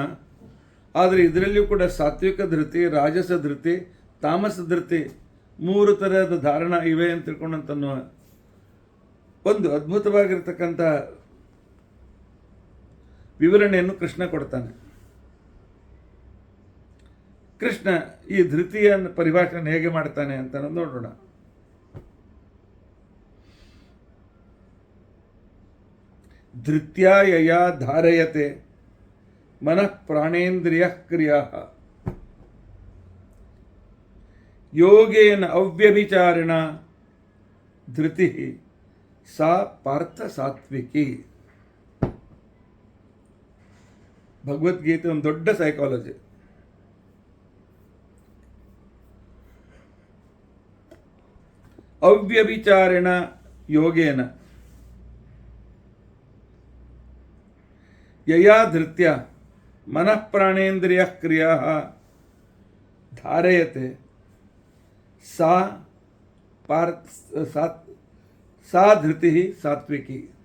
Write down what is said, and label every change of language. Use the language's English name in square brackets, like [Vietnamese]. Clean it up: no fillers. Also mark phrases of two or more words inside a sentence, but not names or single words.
[Kannada] ಆದರೆ ಇದರಲ್ಲಿಯೂ ಕೂಡ ಸಾತ್ವಿಕ ಧೃತಿ, ರಾಜಸ ಧೃತಿ, ತಾಮಸ ಧೃತಿ 3 ಥರದ ಧಾರಣ ಇವೆ ಅಂತ ತಿಳ್ಕೊಂಡಂತನ್ನುವ ಒಂದು ಅದ್ಭುತವಾಗಿರ್ತಕ್ಕಂಥ ವಿವರಣೆಯನ್ನು ಕೃಷ್ಣ ಕೊಡ್ತಾನೆ. ಕೃಷ್ಣ ಈ ಧೃತಿಯ ಪರಿಭಾಷೆಯನ್ನು ಹೇಗೆ ಮಾಡ್ತಾನೆ ಅಂತ ನೋಡೋಣ. [Sanskrit] ಧೃತ್ಯಾ ಯಯಾ ಧಾರಯತೆ ಮನಃ ಪ್ರಾಣೇಂದ್ರಿಯ ಕ್ರಿಯಾ ಯೋಗೇನ ಅವ್ಯಭಿಚಾರಿಣ ಧೃತಿ ಸಾ ಪಾರ್ಥ ಸಾತ್ವಿಕಿ. [Kannada] ಭಗವದ್ಗೀತೆ ಒಂದು ದೊಡ್ಡ ಸೈಕಾಲಜಿ. [Sanskrit] ಅವ್ಯಭಿಚಾರಿಣ ಯೋಗೇನ ಯಯಾ ಧೃತ್ಯ ಮನಃ ಪ್ರಾಣೇಂದ್ರಿಯ ಕ್ರಿಯಾ ಧಾರಯತೆ ಸಾ ಧೃತಿ ಸಾತ್ವಿಕಿ.